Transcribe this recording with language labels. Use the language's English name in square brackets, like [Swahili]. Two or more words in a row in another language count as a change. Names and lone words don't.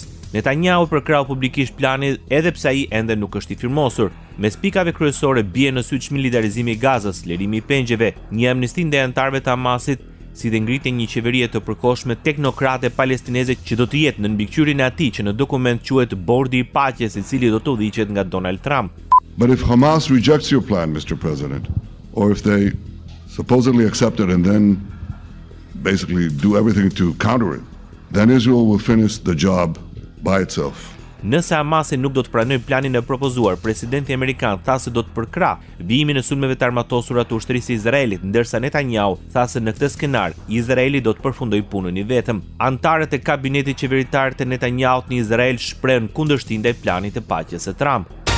[Albanian] Netanyahu përkrau publikisht planin edhe pse ai ende nuk është i firmosur. Mes pikave kryesore bie në sy militarizimi i Gazës, lirimi i pengjeve, një amnisti ndaj anëtarëve të Hamasit, si dhe ngritje një qeverie të përkohshme teknokrate palestineze që do të jetë në mbikëqyrjen e atij që në dokument quhet Bordi i Paqes, i cili do të udhëhiqet nga Donald Trump. [English] But if Hamas rejects your plan, Mr. President, or if they supposedly accept it and then basically do everything to counter it, then Israel will finish the job by itself. [Albanian] Nëse Hamasi nuk do të pranojë planin e propozuar, presidenti amerikan tha se do të përkrah vijimin e sulmeve të armatosura të ushtrisë së Izraelit, ndërsa Netanyahu tha se në këtë skenar Izraeli do të përfundojë punën i vetëm. Antarët e kabinetit qeveritar të Netanyahut në Izrael shprehen kundërshtim ndaj planit të paqes së Trump.